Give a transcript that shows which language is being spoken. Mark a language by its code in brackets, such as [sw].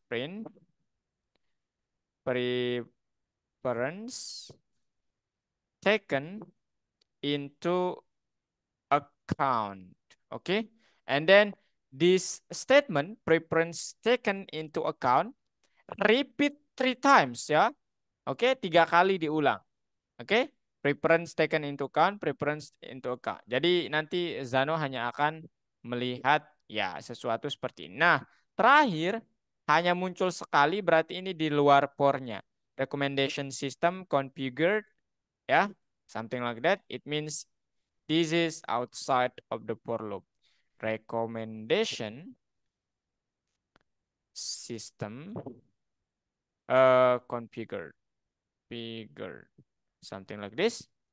[en] Print preference taken into account. Okay. And then this statement preference taken into account repeat 3 times, ya. [id] Oke, 3 kali diulang. [en] Oke, preference taken into account, preference into account. [id] Jadi nanti Zano hanya akan melihat ya sesuatu seperti ini. Nah, terakhir hanya muncul sekali berarti ini di luar pornya. [en] Recommendation system configured, ya, something like that. It means this is outside of the for loop. Recommendation system configured, something like this.